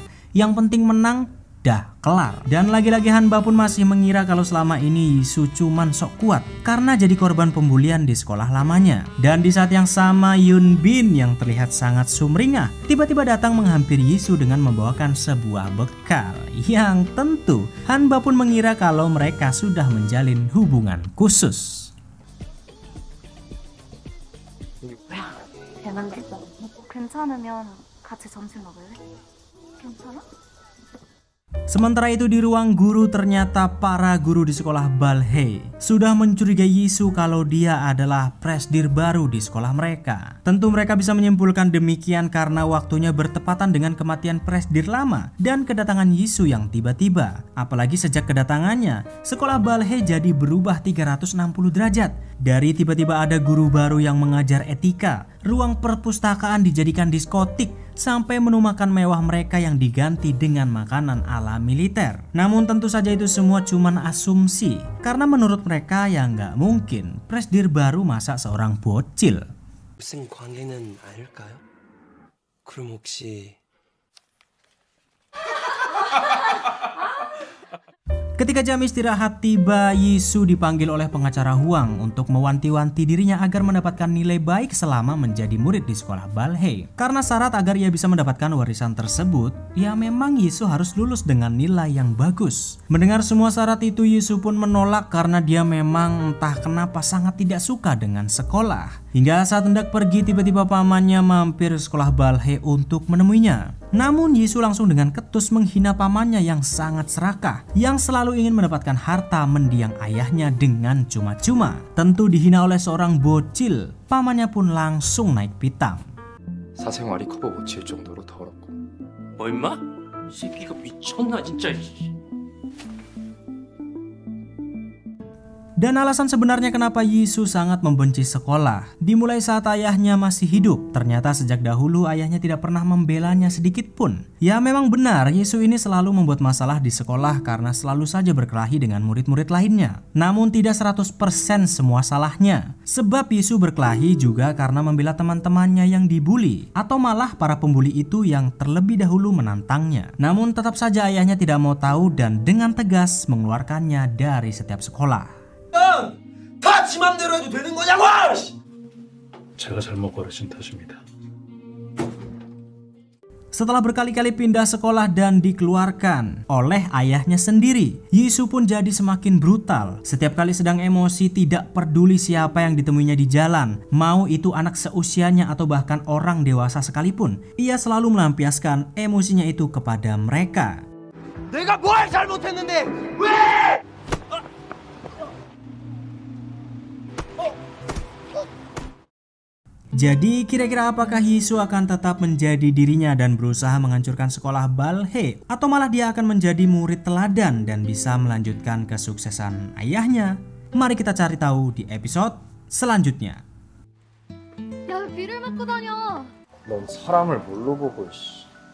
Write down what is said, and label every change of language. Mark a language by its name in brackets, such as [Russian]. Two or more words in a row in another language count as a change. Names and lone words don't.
[Indonesian] Yang penting menang, dah kelar. Dan lagi-lagi Hanba pun masih mengira kalau selama ini Jisoo cuman sok kuat karena jadi korban pembulian di sekolah lamanya. Dan di saat yang sama Yoon Bin yang terlihat sangat sumringah tiba-tiba datang menghampiri Jisoo dengan membawakan sebuah bekal yang tentu Hanba pun mengira kalau mereka sudah menjalin hubungan khusus. [Korean] 대만데 괜찮으면 같이 점심 먹을래? 괜찮아? [Indonesian] Sementara itu di ruang guru ternyata para guru di sekolah Balhae sudah mencurigai Jisoo kalau dia adalah presdir baru di sekolah mereka. Tentu mereka bisa menyimpulkan demikian karena waktunya bertepatan dengan kematian presdir lama dan kedatangan Jisoo yang tiba-tiba. Apalagi sejak kedatangannya, sekolah Balhae jadi berubah 360 derajat. Dari tiba-tiba ada guru baru yang mengajar etika, ruang perpustakaan dijadikan diskotik, sampai menu makan mewah mereka yang diganti dengan makanan ala militer. Namun tentu saja itu semua cuman asumsi, karena menurut mereka ya nggak mungkin presdir baru masak seorang bocil. [Korean] 무슨 관계는 아닐까요? 그럼 혹시 [Indonesian] Ketika jam istirahat tiba, Yisu dipanggil oleh pengacara Huang untuk mewanti-wanti dirinya agar mendapatkan nilai baik selama menjadi murid di sekolah Balhae. Karena syarat agar ia bisa mendapatkan warisan tersebut, ya memang Yisu harus lulus dengan nilai yang bagus. Mendengar semua syarat itu, Yisu pun menolak karena dia memang entah kenapa sangat tidak suka dengan sekolah. Hingga saat hendak pergi, tiba-tiba pamannya mampir sekolah Balhae untuk menemuinya. Namun Yisu langsung dengan ketus menghina pamannya yang sangat serakah, yang selalu ingin mendapatkan harta mendiang ayahnya dengan cuma-cuma. Tentu dihina oleh seorang bocil, pamannya pun langsung naik pitam. [Korean] 사생활이 커버 못 칠 정도로 더럽고. 뭐 임마? 이 새끼가 미쳤나 진짜. [Indonesian] Dan alasan sebenarnya kenapa Yisu sangat membenci sekolah dimulai saat ayahnya masih hidup. Ternyata sejak dahulu ayahnya tidak pernah membelanya sedikit pun. Ya memang benar, Yisu ini selalu membuat masalah di sekolah karena selalu saja berkelahi dengan murid-murid lainnya. Namun tidak 100% semua salahnya. Sebab Yisu berkelahi juga karena membela teman-temannya yang dibully, atau malah para pembuli itu yang terlebih dahulu menantangnya. Namun tetap saja ayahnya tidak mau tahu dan dengan tegas mengeluarkannya dari setiap sekolah. [Korean] 다 지 맘대로 해도 되는 거냐고! 제가 잘못 고르신 탓입니다. [Indonesian] Setelah berkali-kali pindah sekolah dan dikeluarkan oleh ayahnya sendiri, Yisu pun jadi semakin brutal. Setiap kali sedang emosi, tidak peduli siapa yang ditemuinya di jalan, mau itu anak seusianya atau bahkan orang dewasa sekalipun, ia selalu melampiaskan emosinya itu kepada mereka. [Korean] 내가 뭘 잘못했는데 왜? [Indonesian] Jadi kira-kira apakah Yisu akan tetap menjadi dirinya dan berusaha menghancurkan sekolah Balhae, atau malah dia akan menjadi murid teladan dan bisa melanjutkan kesuksesan ayahnya? Mari kita cari tahu di episode selanjutnya. [Korean] 야, 비를 맞고 다녀. 넌 사람을 뭘로 보고 씨.